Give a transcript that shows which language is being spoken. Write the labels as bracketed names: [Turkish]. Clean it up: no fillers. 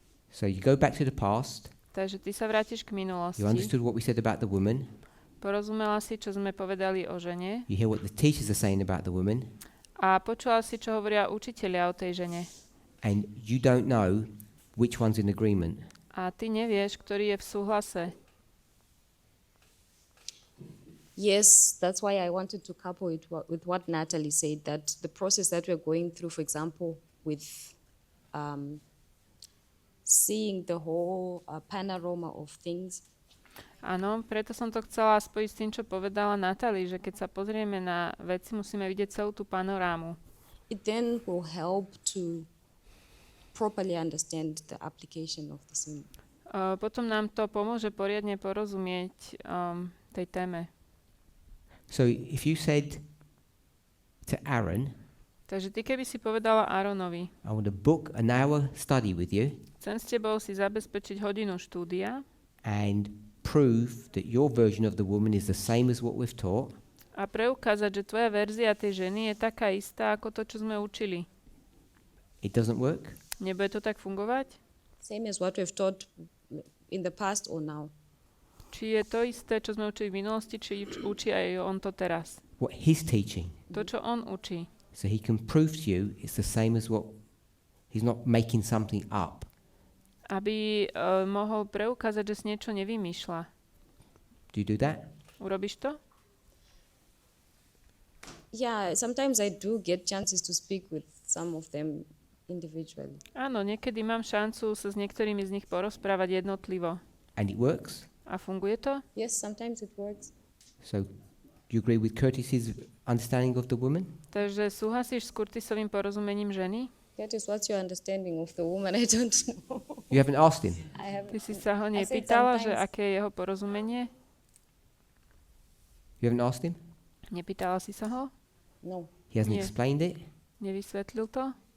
[English] So you go back to the past. [Slovak] Takže ty sa vrátiš k minulosti. [English] You understood what we said about the woman. [Slovak] Porozumela si, čo sme povedali o žene. [English] You hear what the teachers are saying about the woman. [Slovak] A počula si, čo hovoria učitelia o tej žene. [English] And you don't know which one's in agreement. [Slovak] A ty nevieš, ktorý je v súhlase. [English] Yes, that's why I wanted to couple it with what Natalie said, that the process that we're going through, for example, with seeing the whole panorama of things. [Slovak] Áno, preto som to chcela spojiť s tým, čo povedala Natalie, že keď sa pozrieme na veci, musíme vidieť celú tú panorámu. [English] It then will help to properly understand the application of the symbol. [Slovak] Potom nám to pomôže poriadne porozumieť tej téme. [English] So if you said to Aaron, [Slovak] Takže ty keby si povedala Aaronovi, [English] I want to book an hour study with you [Slovak] chcem s tebou si zabezpečiť hodinu štúdia [English] and prove that your version of the woman is the same as what we've taught, [Slovak] a preukázať, že tvoja verzia tej ženy je taká istá ako to, čo sme učili. [English] it doesn't work? [Slovak] Nebude to tak fungovať? [English] Same as what we've taught in the past or now. [Slovak] Či je to isté, čo sme učili v minulosti, či učí aj on to teraz? [English] What he's teaching. [Slovak] To, čo on učí. [English] So he can prove to you it's the same as what he's not making something up. [Slovak] Aby mohol preukázať, že si niečo nevymýšľa. [English] Do you do that? [Slovak] Urobíš to? [English] Yeah, sometimes I do get chances to speak with some of them individually. [Slovak] Áno, niekedy mám šancu sa s niektorými z nich porozprávať jednotlivo. [English] And it works? [Slovak] A funguje to? [English] Yes, sometimes it works. So do you agree with Curtis's understanding of the woman? [Slovak] Takže súhlasíš s Curtisovým porozumením ženy? [English] That is what's your understanding of the woman, I don't know. You haven't asked him? I have. [Slovak] Ty si sa ho [English] I said [Slovak] nepýtala, že [English] sometimes. [Slovak] aké je jeho porozumenie? [English] You haven't asked him? [Slovak] Nepýtala si sa ho? [English] No. He hasn't [Slovak] Nie. [English] explained it? [Slovak] Nevysvetlil to?